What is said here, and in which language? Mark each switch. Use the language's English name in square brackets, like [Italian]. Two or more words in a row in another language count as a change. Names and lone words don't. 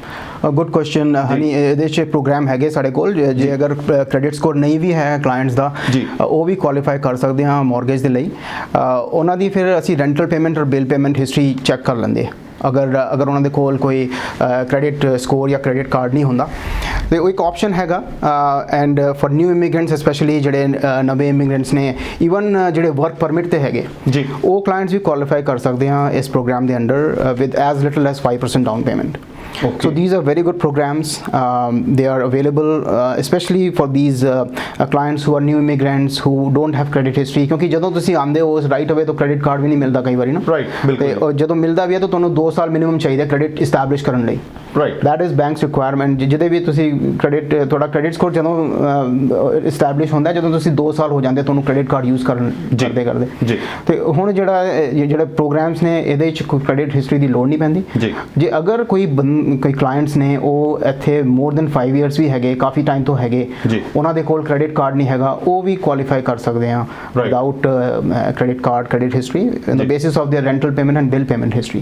[English] good question [Punjabi] ਹਨੀ ਇਹਦੇ 'ਚ ਪ੍ਰੋਗਰਾਮ ਹੈਗੇ ਸਾਡੇ ਕੋਲ ਜੇ ਅਗਰ [English] credit score [Punjabi] ਨਹੀਂ ਵੀ ਹੈ ਕਲਾਇੰਟਸ ਦਾ ਉਹ ਵੀ ਕੁਆਲੀਫਾਈ ਕਰ ਸਕਦੇ ਹਾਂ ਮੌਰਗੇਜ ਦੇ ਲਈ ਉਹਨਾਂ ਦੀ ਫਿਰ ਅਸੀਂ [English] rental payment [Punjabi] ਔਰ [English] bill payment history check [Punjabi] ਕਰ ਲੈਂਦੇ ਅਗਰ ਉਹਨਾਂ ਦੇ ਕੋਲ ਕੋਈ [English] credit score [Punjabi] ਜਾਂ [English] credit card [Punjabi] ਨਹੀਂ ਹੁੰਦਾ ਤੇ ਉਹ ਇੱਕ ਆਪਸ਼ਨ ਹੈਗਾ [English] and for new immigrants specially [Punjabi] ਜਿਹੜੇ ਨਵੇਂ ਇਮੀਗ੍ਰੈਂਟਸ ਨੇ ਈਵਨ ਜਿਹੜੇ [English] work permit [Punjabi] ਤੇ ਹੈਗੇ ਜੀ ਉਹ ਕਲਾਇੰਟਸ ਵੀ ਕੁਆਲੀਫਾਈ ਕਰ ਸਕਦੇ ਆ ਇਸ ਪ੍ਰੋਗਰਾਮ ਦੇ ਅੰਡਰ [English] with as little as 5% down payment. Okay. So these are very good programs. They are available especially for these clients who are new immigrants who don't have credit history. [Punjabi] क्योंकि ਜਦੋਂ ਤੁਸੀਂ ਆਉਂਦੇ ਹੋ [English] right away [Punjabi] तो [English] credit card [Punjabi] ਵੀ ਨਹੀਂ ਮਿਲਦਾ ਕਈ ਵਾਰੀ ਨਾ. Right, ਬਿਲਕੁਲ. ਤੇ ਜਦੋਂ ਮਿਲਦਾ ਵੀ ਹੈ ਤਾਂ ਤੁਹਾਨੂੰ 2 ਸਾਲ ਮਿਨੀਮਮ ਚਾਹੀਦਾ [English] credit establish [Punjabi] ਕਰਨ ਲਈ. [English] Right. That is bank's requirement. [Punjabi] ਜਿਹਦੇ ਵੀ ਤੁਸੀਂ ਤੁਹਾਡਾ [English] credit score [Punjabi] ਜਦੋਂ establish ਹੁੰਦਾ ਜਦੋਂ ਤੁਸੀਂ 2 ਸਾਲ ਹੋ ਜਾਂਦੇ ਤੁਹਾਨੂੰ [English] credit card use [Punjabi] ਕਰਦੇ ਜੀ ਤੇ ਹੁਣ ਜਿਹੜੇ ਪ੍ਰੋਗਰਾਮਸ ਨੇ ਇਹਦੇ ਵਿੱਚ ਕੋਈ [English] credit history [Punjabi] ਦੀ ਲੋੜ ਨਹੀਂ ਪੈਂਦੀ ਜੀ. ਜੇ ਅਗਰ ਕੋਈ ਕਲਾਇੰਟਸ ਨੇ ਉਹ ਇੱਥੇ [English] more than 5 years [Punjabi] ਵੀ ਹੈਗੇ ਕਾਫੀ ਟਾਈਮ ਤੋਂ ਹੈਗੇ ਉਹਨਾਂ ਦੇ ਕੋਲ [English] credit card [Punjabi] ਨਹੀਂ ਹੈਗਾ ਉਹ ਵੀ ਕੁਆਲੀਫਾਈ ਕਰ ਸਕਦੇ ਆ [English] without credit card credit history on the basis of their rental payment and bill payment history.